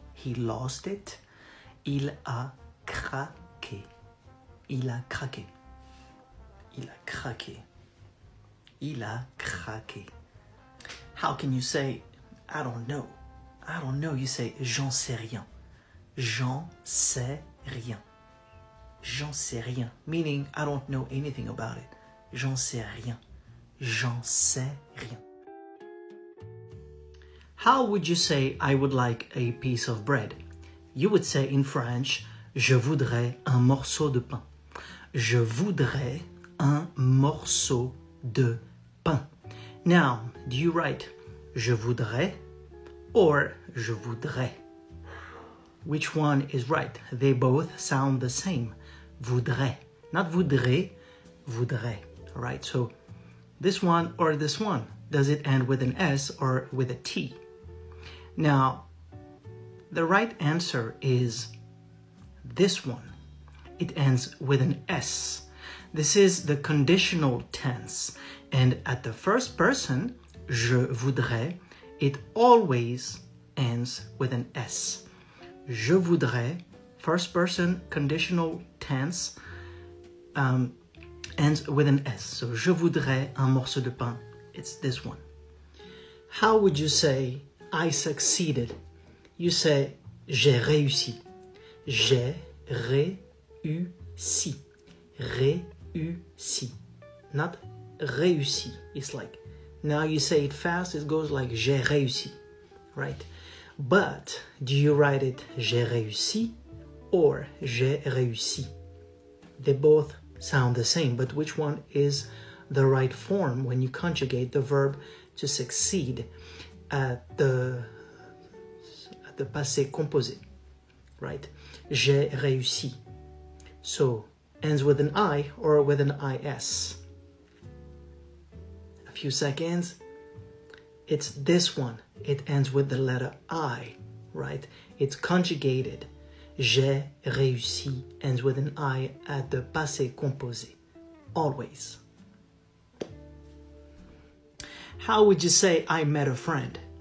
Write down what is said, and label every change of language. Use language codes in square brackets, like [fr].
[en] He lost it. [fr] Il a craqué. Il a craqué. Il a craqué. Il a craqué. [en] How can you say I don't know? I don't know. You say [fr] j'en sais rien. J'en sais rien. J'en sais rien. [en] Meaning I don't know anything about it. [fr] J'en sais rien. J'en sais rien. [en] How would you say I would like a piece of bread? You would say in French, [fr] je voudrais un morceau de pain. Je voudrais un morceau de pain. [en] Now, do you write je voudrais or je voudrais? Which one is right? They both sound the same. Voudrais. Not voudrais, voudrais. All right, so this one or this one. Does it end with an S or with a T? Now, the right answer is this one. It ends with an S. This is the conditional tense. And at the first person, [fr] je voudrais, [en] it always ends with an S. [fr] Je voudrais, [en] first person conditional tense, ends with an S. [fr] So, je voudrais un morceau de pain. [en] It's this one. How would you say, I succeeded? You say, [fr] j'ai réussi. J'ai réussi. Réussi. [en] Not réussi. It's like, now you say it fast, it goes like [fr] j'ai réussi, [en] right? But do you write it [fr] j'ai réussi [en] or j'ai réussi? They both sound the same, but which one is the right form when you conjugate the verb to succeed at the passé composé, right? [fr] J'ai réussi. [en] So, ends with an I or with an IS. A few seconds. It's this one. It ends with the letter I, right? It's conjugated. [fr] J'ai réussi [en] ends with an I at the passé composé. Always. How would you say I met a friend?